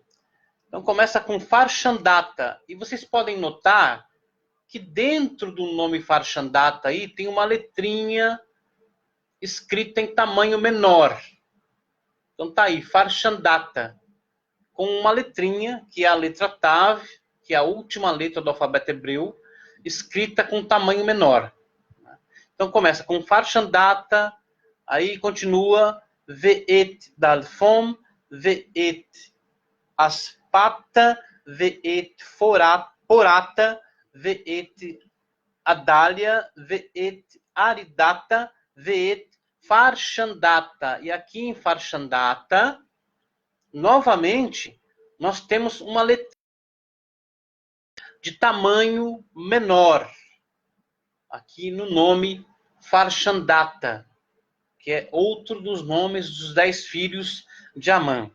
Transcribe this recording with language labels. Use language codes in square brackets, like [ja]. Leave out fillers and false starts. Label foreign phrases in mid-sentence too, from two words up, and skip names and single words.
[pt] Então começa com Farshandata. E vocês podem notar que dentro do nome Farshandata aí tem uma letrinha escrita em tamanho menor. Então tá aí, Farshandata. Com uma letrinha, que é a letra Tav, que é a última letra do alfabeto hebreu, escrita com tamanho menor. Então começa com Farshandata, aí continua Ve'et Dalfom, Ve'et Aspata, Ve'et Porata, Ve'et Adalia, Ve'et Aridata, Ve'et Farshandata. E aqui em Farshandata, novamente, nós temos uma letra de tamanho menor. Aqui no nome Farshandata, que é outro dos nomes dos 10 filhos de Amã.